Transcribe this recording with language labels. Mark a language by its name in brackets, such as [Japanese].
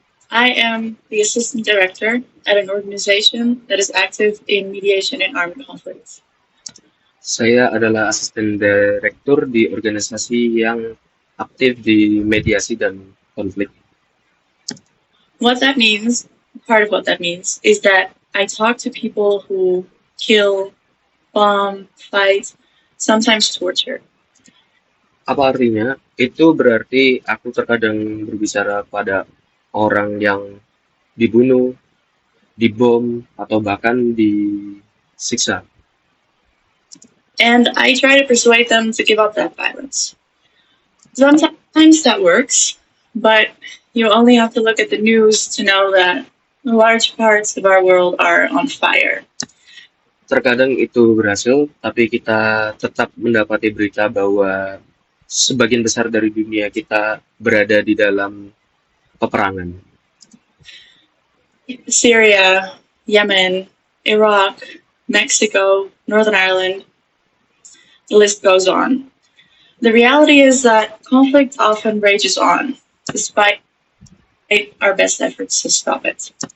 [English] I am the assistant director at an organization that is active in mediation in armed conflicts. [Indonesian] Saya adalah asisten direktur di organisasi yang aktif di mediasi dan konflik. [English] What that means, part of what that means, is that I talk to people who kill, bomb, fight, sometimes torture. [Indonesian] Apa artinya? Itu berarti aku terkadang berbicara pada orang yang dibunuh, dibom, atau bahkan disiksa. [English] And I try to persuade them to give up that violence. Sometimes that works, but you only have to look at the news to know that large parts of our world are on fire. [Indonesian] Terkadang itu berhasil, tapi kita tetap mendapati berita bahwa sebagian besar dari dunia kita berada di dalam peperangan. [English] Syria, Yemen, Iraq, Mexico, Northern Ireland, the list goes on. The reality is that conflict often rages on, despite our best efforts to stop it.